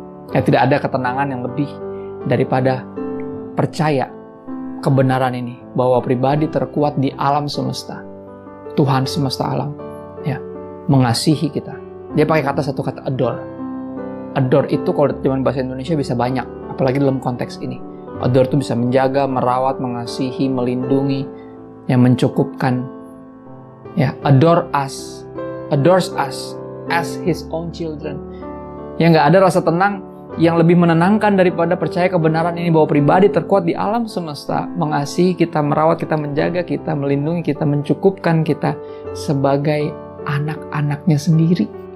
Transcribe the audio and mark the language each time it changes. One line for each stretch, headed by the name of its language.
Indonesian: Tidak ada ketenangan yang lebih daripada percaya kebenaran ini, bahwa pribadi terkuat di alam semesta, Tuhan semesta alam, ya, mengasihi kita. Dia pakai satu kata adore. Adore itu kalau zaman bahasa Indonesia bisa banyak, apalagi dalam konteks ini. Adore itu bisa menjaga, merawat, mengasihi, melindungi, yang mencukupkan. Ya,
English: adores us as His own children.
Indonesian: Ya, nggak ada rasa tenang yang lebih menenangkan daripada percaya kebenaran ini bahwa pribadi terkuat di alam semesta mengasihi kita, merawat kita, menjaga kita, melindungi kita, mencukupkan kita sebagai anak-anaknya sendiri.